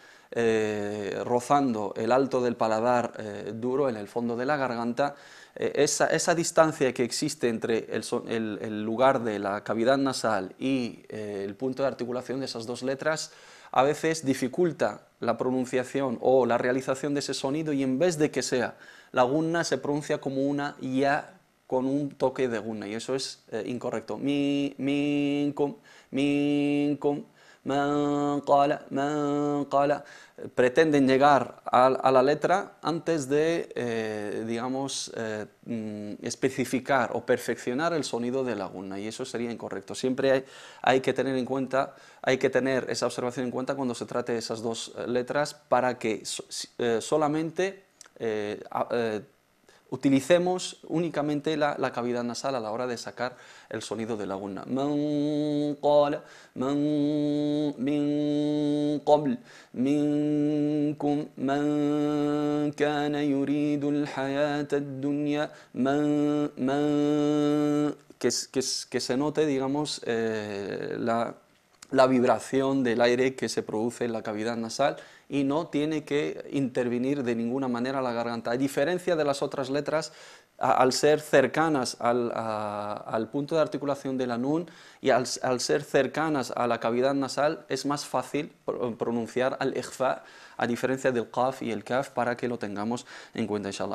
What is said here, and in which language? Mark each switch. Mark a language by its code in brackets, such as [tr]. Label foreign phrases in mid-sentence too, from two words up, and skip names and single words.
[es] lengua, rozando el alto del paladar duro en el fondo de la garganta, esa distancia que existe entre el lugar de la cavidad nasal y el punto de articulación de esas dos letras a veces dificulta la pronunciación o la realización de ese sonido, y en vez de que sea la gunna se pronuncia como una ya con un toque de gunna, y eso es incorrecto. [ar] منكم، منكم، من قال. [es] Pretenden llegar a la letra antes de, especificar o perfeccionar el sonido de la gunna, y eso sería incorrecto. Siempre hay que tener en cuenta, hay que tener esa observación en cuenta cuando se trate de esas dos letras, para que solamente utilicemos únicamente la cavidad nasal a la hora de sacar el sonido de la gunna. [ar] من قال، من قبل، منكم، من كان يريد الحياة الدنيا, [es] que se note, digamos, la vibración del aire que se produce en la cavidad nasal, y no tiene que intervenir de ninguna manera la garganta. A diferencia de las otras letras, al ser cercanas al punto de articulación de la nun y al ser cercanas a la cavidad nasal, es más fácil pronunciar al ikhfa, a diferencia del qaf y el kaf, para que lo tengamos en cuenta, inshallah.